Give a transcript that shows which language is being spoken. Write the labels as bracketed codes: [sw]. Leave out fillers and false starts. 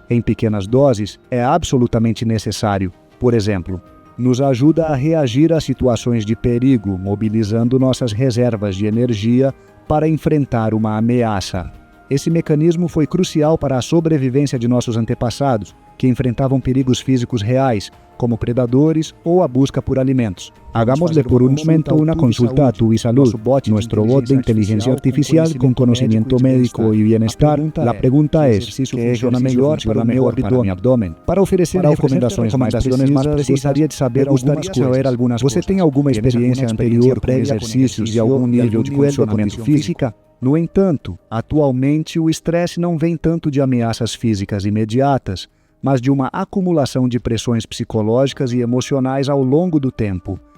[pt] Em pequenas doses, é absolutamente necessário. Por exemplo, nos ajuda a reagir a situações de perigo, mobilizando nossas reservas de energia para enfrentar uma ameaça. Esse mecanismo foi crucial para a sobrevivência de nossos antepassados, que enfrentavam perigos físicos reais, como predadores ou a busca por alimentos. [es] Hagámosle por un momento una consulta a TuiSalud, nuestro bot de inteligencia artificial con conocimiento médico y bienestar. La pregunta es, ¿qué funciona mejor para mi abdomen? [pt] Para oferecer recomendações mais precisas, gostaria de saber algumas coisas. Você tem alguma experiência anterior com exercícios de algum nível de condicionamento físico? No entanto, atualmente o estresse não vem tanto de ameaças físicas imediatas, mas de uma acumulação de pressões psicológicas e emocionais ao longo do tempo.